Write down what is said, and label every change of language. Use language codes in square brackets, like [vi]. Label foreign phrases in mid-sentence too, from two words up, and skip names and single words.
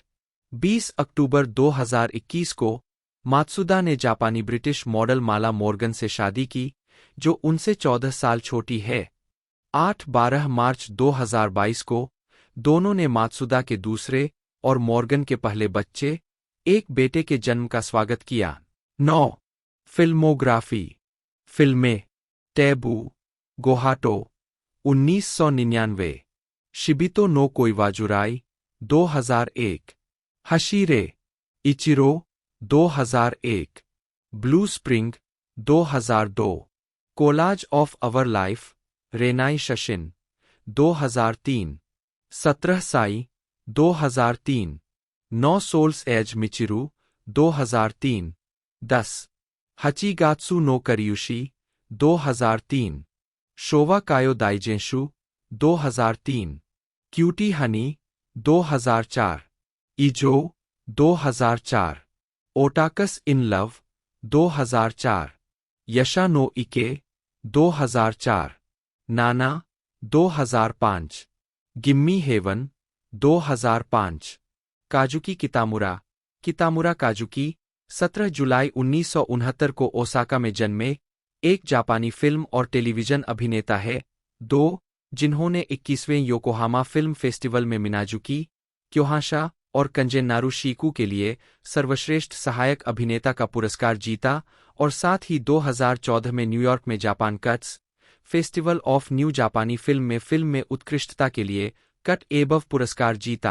[hi] 20 अक्टूबर 2021 को मात्सुदा ने जापानी ब्रिटिश मॉडल माला मॉर्गन से शादी की, जो उनसे 14 साल छोटी है। 8-12 मार्च 2022 को दोनों ने मात्सुदा के दूसरे और मॉर्गन के पहले बच्चे, एक बेटे के जन्म का स्वागत किया। 9. फिल्मोग्राफी। फिल्में: टैबू, गोहाटो 1999, शिबितो नो कोइवाजुराई 2001, हशीरे इचिरो 2001, ब्लू स्प्रिंग 2002, कोलाज ऑफ अवर लाइफ रेनाई शशिन 2003, 17 साई 2003, 9 सोल्स एज मिचिरू 2003, 10 हचीगात्सु नो करियुशी 2003, शोवा कायो दाइजेंशु 2003, क्यूटी हनी 2004, इजो 2004, ओटाकस इन लव 2004, यशा नो इके 2004, नाना 2005, गिम्मी हेवन 2005, काजुकी कितामुरा काजुकी 17 जुलाई 1969 को ओसाका में जन्मे एक जापानी फिल्म और टेलीविजन अभिनेता है। 2. जिन्होंने 21वें योकोहामा फिल्म फेस्टिवल में मिनाजुकी, क्योहाशा और कंजेन्नारू शीकू के लिए सर्वश्रेष्ठ सहायक अभिनेता का पुरस्कार जीता और साथ ही 2014 में न्यूयॉर्क में जापान कट्स फेस्टिवल ऑफ न्यू जापानी फिल्म में उत्कृष्टता के लिए कट एबव पुरस्कार जीता।